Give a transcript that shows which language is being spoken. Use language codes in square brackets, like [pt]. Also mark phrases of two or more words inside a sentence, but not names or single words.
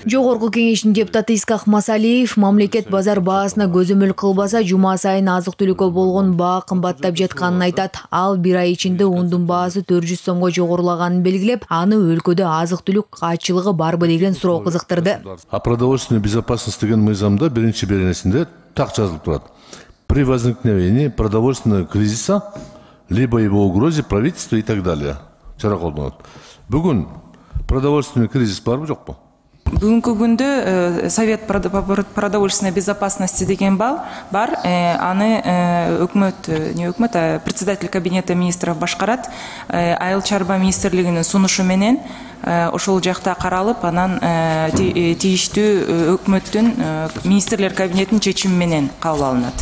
[ky] Жогорку кеңештин депутаты Искак Масалиев мамлекет базар баасына көзөмөл кылбаса, жума сайын азык-түлүккө болгон баа кымбаттап жатканын айтат. Ал 1 ай ичинде ундун баасы 400 сомго жогорулаганын белгилеп, аны өлкөдө азык-түлүк каатчылыгы барбы деген суроо кызыктырды. [ru] А продовольственная безопасность [ky] деген мыйзамда биринчи беренесинде так жазылып турат. [ru] При возникновении продовольственного кризиса либо его угрозе правительства и так далее. [ky] Чара колдонот. Бүгүн [ru] продовольственный кризис [ky] барбы жокпу? Бүгүнкү күндө [ru] Совет продовольственной безопасности [ky] деген бар. [ru] Аны председатель кабинета министров башкарат. [ky] Айыл чарба министрлигинин сунушу менен ошол жакта каралып, анан тийиштүү өкмөттүн министрлер кабинетинин чечими менен кабыл алынат.